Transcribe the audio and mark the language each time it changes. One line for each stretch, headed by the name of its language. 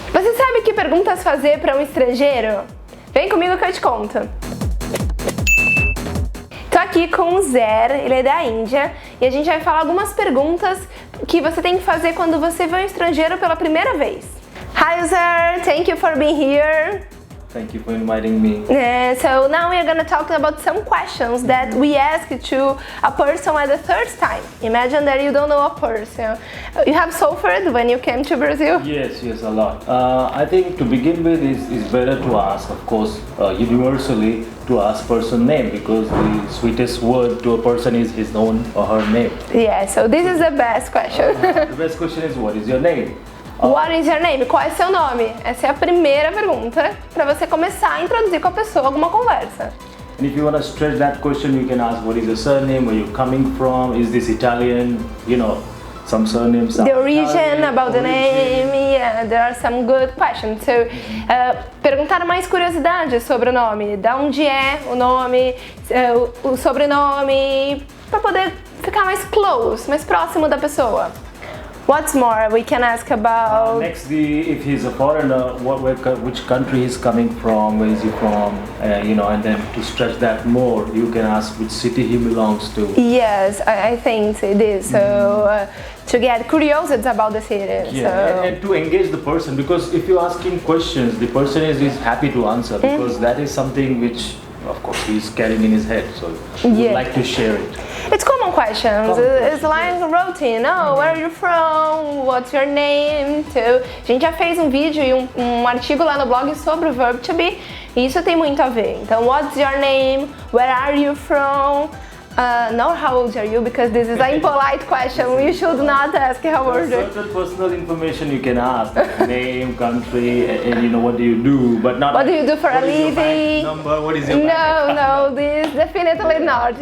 Portuguese: Você sabe que perguntas fazer para um estrangeiro? Vem comigo que eu te conto. Tô aqui com o Zer, ele é da Índia, e a gente vai falar algumas perguntas que você tem que fazer quando você vê um estrangeiro pela primeira vez.
English: Hi Zer, thank you for being here. Thank you for inviting me. So now we are going to talk about some questions that we ask to a person at the third time. Imagine that you don't know a person. You have suffered when you came to Brazil? Yes, a lot. I think to begin with is better to ask, of course, universally to ask person name, because the sweetest word to a person is his own or her name. Yeah, so this is the best question. The best question is, what is your name? What is your name?
Portuguese: Qual é seu nome? Essa é a primeira pergunta para você começar a introduzir com a pessoa alguma conversa.
English: And if you want to stretch that question, you can ask, what is your surname? Where you coming from? Is this Italian? You know, some surnames. The origin, about the name, yeah, there are some good questions.
Portuguese: So, perguntar mais curiosidades sobre o nome, da onde é o nome, o sobrenome, para poder ficar mais close, mais próximo da pessoa.
English: What's more, we can ask about... Next, if he's a foreigner, which country he's coming from, where is he from, and then to stretch that more, you can ask which city he belongs to. Yes, I think it is. So, to get curiosity about the city. Yeah, so. and to engage the person, because if you ask him questions, the person is happy to answer, because that is something which, of course, he's carrying in his head, so he would like to share it. It's common questions. It's like routine. Oh, where are you from? What's your name?
Portuguese: So, a gente já fez um vídeo e um artigo lá no blog sobre o verb to be, e isso tem muito a ver.
English: Então, what's your name? Where are you from? Not how old are you, because this is an impolite question. You should not ask how old are you. Certain personal information you can ask, like name, country, and what do you do, but not. What do you do for a living? Bank number? What is your bank account? No, this definitely not.